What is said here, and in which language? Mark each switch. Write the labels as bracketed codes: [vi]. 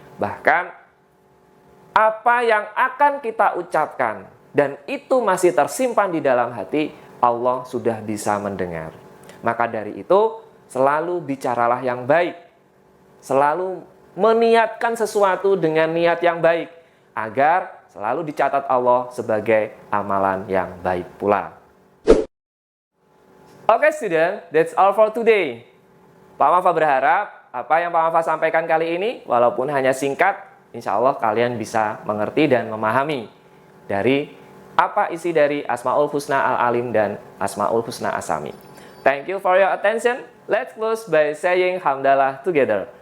[id] Bahkan apa yang akan kita ucapkan dan itu masih tersimpan di dalam hati, Allah sudah bisa mendengar. Maka dari itu, selalu bicaralah yang baik. Selalu meniatkan sesuatu dengan niat yang baik, agar selalu dicatat Allah sebagai amalan yang baik pula. [en] Oke student, that's all for today. [id] Pak Mafa berharap apa yang Pak Mafa sampaikan kali ini, walaupun hanya singkat, insya Allah kalian bisa mengerti dan memahami dari apa isi dari Asmaul Husna Al-Alim dan Asmaul Husna Asami. [en] Thank you for your attention. Let's close by saying hamdalah together.